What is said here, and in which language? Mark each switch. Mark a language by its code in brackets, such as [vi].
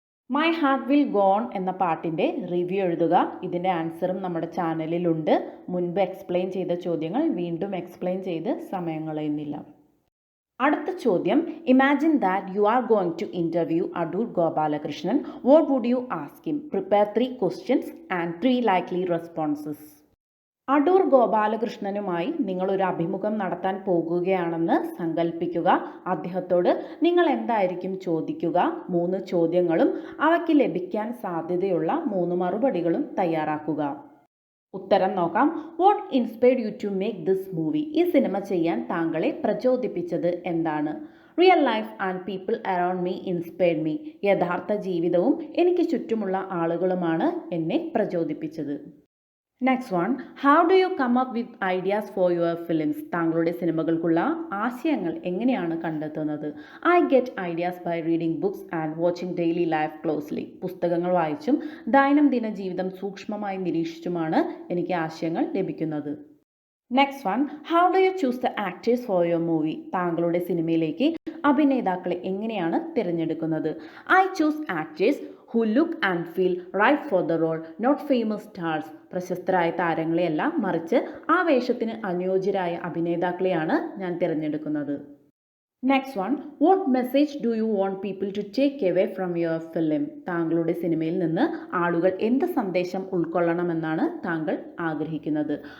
[ml] My heart will go on എന്ന പാട്ടിൻ്റെ review എഴുതുക. ഇതിൻ്റെ ആൻസറും നമ്മുടെ ചാനലിലുണ്ട്. മുൻപ് എക്സ്പ്ലെയിൻ ചെയ്ത ചോദ്യങ്ങൾ വീണ്ടും എക്സ്പ്ലെയിൻ ചെയ്ത് സമയം കളയുന്നില്ല. അടുത്ത ചോദ്യം, [en] Imagine that you are going to interview Adoor Gopalakrishnan. What would you ask him? Prepare 3 questions and 3 likely responses. [ml] Adoor ഗോപാലകൃഷ്ണനുമായി നിങ്ങളൊരു അഭിമുഖം നടത്താൻ പോകുകയാണെന്ന് സങ്കല്പിക്കുക. അദ്ദേഹത്തോട് നിങ്ങൾ എന്തായിരിക്കും ചോദിക്കുക? 3 ചോദ്യങ്ങളും അവയ്ക്ക് ലഭിക്കാൻ സാധ്യതയുള്ള 3 മറുപടികളും തയ്യാറാക്കുക. ഉത്തരം നോക്കാം. [en] What inspired you to make this movie? [ml] ഈ സിനിമ ചെയ്യാൻ താങ്കളെ പ്രചോദിപ്പിച്ചത് എന്താണ്? [en] Real life and people around me inspired me. [ml] യഥാർത്ഥ ജീവിതവും എനിക്ക് ചുറ്റുമുള്ള ആളുകളുമാണ് എന്നെ പ്രചോദിപ്പിച്ചത്. [en] Next one, how do you come up with ideas for your films? [ml] താങ്കളുടെ സിനിമകൾക്കുള്ള ആശയങ്ങൾ എങ്ങനെയാണ് കണ്ടെത്തുന്നത്? [en] I get ideas by reading books and watching daily life closely. [ml] പുസ്തകങ്ങൾ വായിച്ചും ദൈനംദിന ജീവിതം സൂക്ഷ്മമായി നിരീക്ഷിച്ചുമാണ് എനിക്ക് ആശയങ്ങൾ ലഭിക്കുന്നത്. [en] Next one, how do you choose the actors for your movie? [ml] താങ്കളുടെ സിനിമയിലേക്ക് അഭിനേതാക്കളെ എങ്ങനെയാണ് തിരഞ്ഞെടുക്കുന്നത്? [en] I choose actors who look and feel right for the role, not famous stars. [ml] പ്രശസ്തരായ താരങ്ങളെയല്ല, മറിച്ച് ആ വേഷത്തിന് അനുയോജ്യരായ അഭിനേതാക്കളെയാണ് ഞാൻ തിരഞ്ഞെടുക്കുന്നത്. [en] Next one, what message do you want people to take away from your film? [ml] താങ്കളുടെ സിനിമയിൽ നിന്ന് ആളുകൾ എന്ത് സന്ദേശം ഉൾക്കൊള്ളണമെന്നാണ് താങ്കൾ ആഗ്രഹിക്കുന്നത്?